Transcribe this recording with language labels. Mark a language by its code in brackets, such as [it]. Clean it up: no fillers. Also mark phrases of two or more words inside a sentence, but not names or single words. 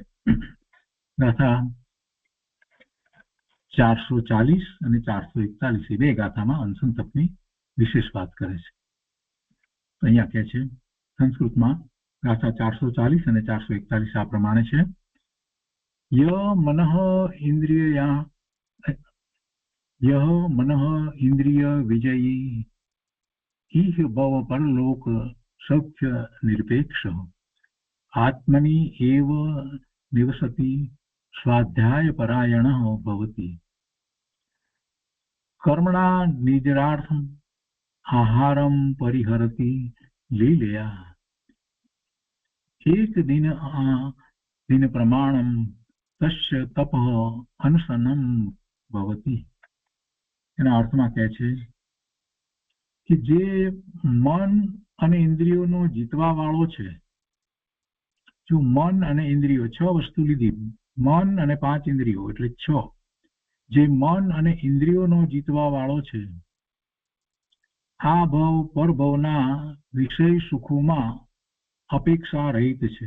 [gu] ગાથા 440 અને 441 એ 2 ગાથામાં અનશન તપની વિશેષ વાત કરે છે. અહીંયા કહે છે સંસ્કૃતમાં ગાથા 440 અને 441 આ પ્રમાણે છે. [sa] यह मनः इंद्रिय विजयी इह भव परलोक सौख्य निरपेक्ष आत्मनि एव निवसति स्वाध्याय परायणः भवति कर्मणा निद्रार्थम आहारम परिहरति लीलया एक दिन प्रमाणम तस्य तप अनशनम भवति. [gu] એના અર્થમાં કહે છે કે જે મન અને ઇન્દ્રિયોનો જીતવા વાળો છે, જો મન અને ઇન્દ્રિયો 6 વસ્તુ લીધી, મન અને 5 ઇન્દ્રિયો એટલે 6, જે મન અને ઇન્દ્રિયોનો જીતવા વાળો છે, આ ભવ પરભવના વિષય સુખોમાં અપેક્ષા રહિત છે.